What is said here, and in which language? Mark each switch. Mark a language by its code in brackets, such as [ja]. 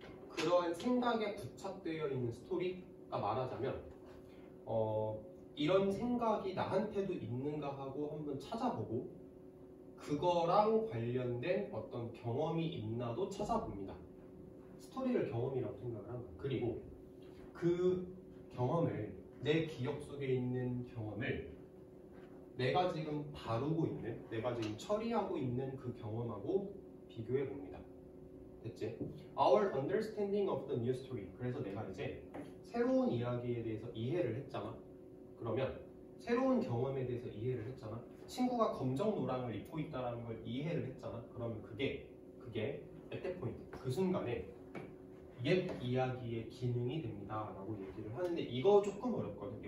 [ko] 그러한 생각에 부착되어 있는 스토리가 말하자면 이런 생각이 나한테도 있는가 하고 한번 찾아보고 그거랑 관련된 어떤 경험이 있나도 찾아봅니다. 스토리를 경험이라고 생각을 합니다. 그리고 그 경험을, 내 기억 속에 있는 경험을 내가 지금 다루고 있는, 내가 지금 처리하고 있는 그 경험하고 비교해 봅니다. 됐지? [en] Our understanding of the new story. [ko] 그래서 내가 이제 새로운 이야기에 대해서 이해를 했잖아. 그러면 새로운 경험에 대해서 이해를 했잖아. 친구가 검정 노랑을 입고 있다는 걸 이해를 했잖아. 그러면 그게 [en] at that point, [ko] 그 순간에 옛 이야기의 기능이 됩니다 라고 얘기를 하는데 이거 조금 어렵거든.